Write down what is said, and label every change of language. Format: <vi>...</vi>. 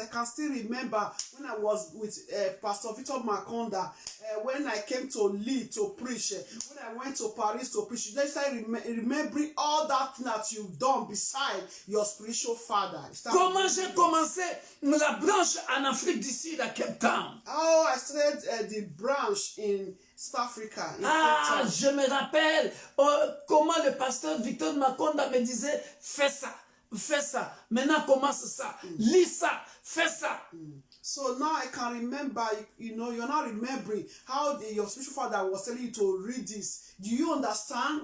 <en>I can still remember when I was with Pastor Victor Makonda, when I came to lead, to preach, when I went to Paris to preach. Let's start remembering all that you've done beside your spiritual father.</en> <fr>Comment j'ai commencé la branche en Afrique du Sud à Cape Town?</fr> <en>Oh, I started the branch in South Africa.</en> <fr>Ah, je me rappelle comment le pasteur Victor Makonda me disait, fais ça. Fais ça. Maintenant, commence ça. Lis ça. Fais ça.</fr> <en>So now I can remember, you're not remembering how your spiritual father was telling you to read this. Do you understand?</en>